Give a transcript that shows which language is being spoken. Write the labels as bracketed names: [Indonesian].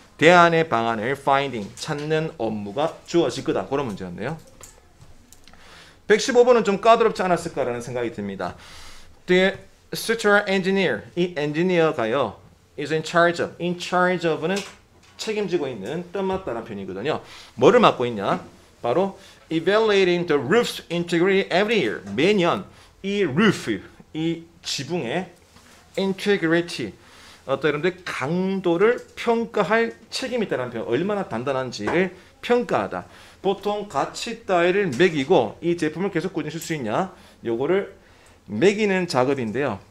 [Korean] 대안의 방안을 finding, 찾는 업무가 주어질 거다. 그런 문제였네요. 115번은 좀 까다롭지 않았을까라는 생각이 듭니다. [English] The structural engineer, [Korean] 이 엔지니어가요, [English] is in charge of. [Korean] in charge of는 책임지고 있는, 뜻맞다는 표현이거든요. 뭐를 맡고 있냐? 바로 [English] evaluating the roof's integrity every year. [Korean] 매년 이 roof, 이 지붕의 integrity, 여러분들 강도를 평가할 책임이 있다는 표현, 얼마나 단단한지를 평가하다. 보통 가치 따위를 매기고 이 제품을 계속 꾸준히 쓸 수 있냐, 요거를 매기는 작업인데요.